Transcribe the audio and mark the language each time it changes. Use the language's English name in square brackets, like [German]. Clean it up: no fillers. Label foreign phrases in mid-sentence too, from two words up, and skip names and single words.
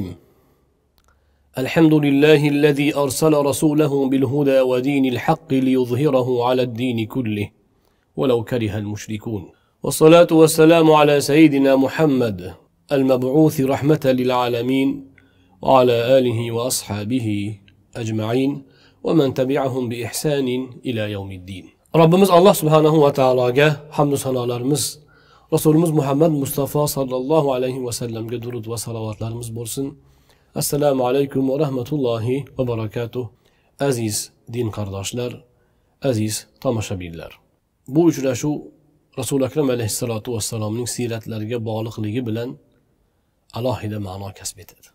[Arabic] الحمد لله الذي أرسل رسوله بالهدى ودين الحق ليظهره على الدين كله ولو كره المشركون، والصلاة والسلام على سيدنا محمد المبعوث رحمة للعالمين وعلى آله وأصحابه أجمعين ومن تبعهم بإحسان إلى يوم الدين. ربنا الله سبحانه وتعالى حمد [Uzbek] صلواتlarimiz Rasulimiz Muhammad Mustafa sallallohu alayhi va sallamga durud va salovatlarimiz bo'lsin. [Arabic] السلام عليكم ورحمة الله وبركاته. [Uzbek] Aziz din qardoshlar, aziz tomoshabinlar. Bu uchrashuv Rasul akram alayhissalatu vassalomning siratlariga bog'liqligi bilan alohida ma'no kasb etadi.